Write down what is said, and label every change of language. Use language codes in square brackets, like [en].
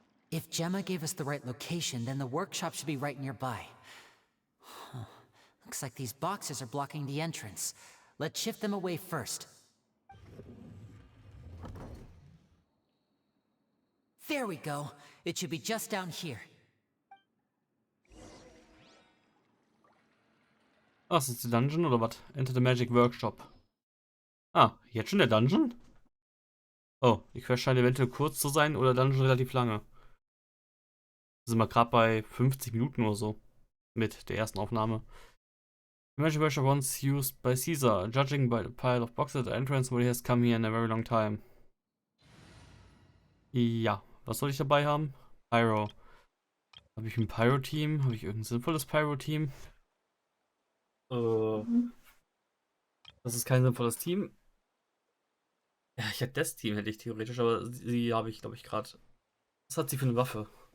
[en] If Gemma gave us the right location, then the workshop should be right nearby. Huh. Looks like these boxes are blocking the entrance. Let's shift them away first. There we go. It should be just down here. [de] Ah, ist das die Dungeon oder was? [en] Enter the Magic Workshop. [de] Ah, jetzt schon der Dungeon? Oh, die Quest scheint eventuell kurz zu sein oder Dungeon relativ lange. Sind wir gerade bei 50 Minuten oder so. Mit der ersten Aufnahme. [en] The Magic Workshop once used by Caesar, judging by the pile of boxes at the entrance where he has come here in a very long time. [de] Ja, was soll ich dabei haben? Pyro. Habe ich ein Pyro-Team? Habe ich irgendein sinnvolles Pyro-Team? Das ist kein sinnvolles Team. Ja, ich hätte das Team, hätte ich theoretisch, aber sie habe ich, glaube ich, gerade. Was hat sie für eine Waffe?